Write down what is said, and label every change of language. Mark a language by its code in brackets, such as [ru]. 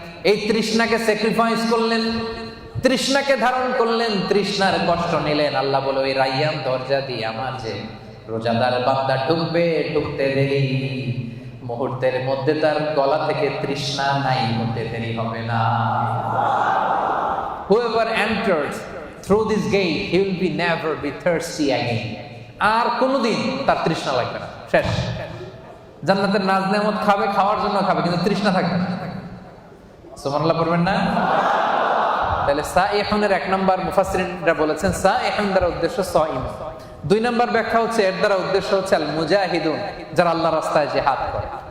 [bn] এই তৃষ্ণাকে স্যাক্রিফাইস করলেন, তৃষ্ণাকে ধারণ করলেন, তৃষ্ণার কষ্ট নিলেন। আল্লাহ বলে ওই রাইয়ান দরজা দিয়ে আমার যে রোজাদার বান্দা ঢুকবে, ঢুকতে দেরি মুহূর্তের মধ্যে তার গলা থেকে তৃষ্ণা নাই হতে দেরি হবে না। [en] Whoever enters through this gate, he will be never be thirsty again. [bn] আর কোনোদিন তার তৃষ্ণা লাগবে না, শেষ। জান্নাতের নাজ নেয়ামত খাবে, খাওয়ার জন্য খাবে, কিন্তু তৃষ্ণা থাকবে না। সুবহানাল্লাহ পড়বেন না? তাহলে সাইহুনের এক নম্বর মুফাসসিরিনরা বলেছেন সাইহুন দ্বারা উদ্দেশ্য সাইম। দুই নম্বর ব্যাখ্যা হচ্ছে এর দ্বারা উদ্দেশ্য হচ্ছে আল মুজাহিদুন, যারা আল্লাহর রাস্তায় জিহাদ করে।